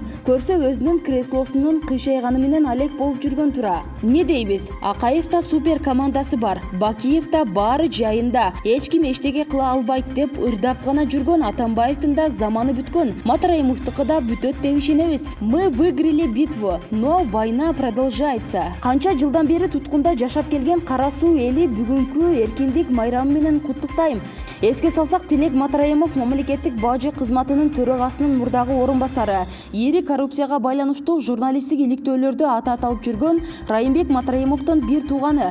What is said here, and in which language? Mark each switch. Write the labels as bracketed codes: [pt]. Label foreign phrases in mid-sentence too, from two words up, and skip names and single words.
[ky] Көрсө өзүнүн креслосунун кыйшайганы менен алек болуп жүргөн тура. Не дейбиз? Акаевда супер командасы бар. Бакиевда баары жайында. Эч ким эчтеке кыла албайт деп ырдап гана жүргөн Атамбаевдин да заманы бүткөн. Матраимовдукы да бүтөт деп ишенебиз. [ru] Мы выиграли битву, но война продолжается. [ky] Канча жылдан бери туткунда жашап келген Кара Суу эли бүгүнкү эркиндик майрамы менен куттуктайм. Эске салсак, Тилек Матраимов мамлекеттик бажы кызматынын төрагасынын мурдагы орун басары, ири коррупцияга байланыштуу журналисттик иликтөөлөрдү атат алып жүргөн Райымбек Матраимовдун бир тууганы.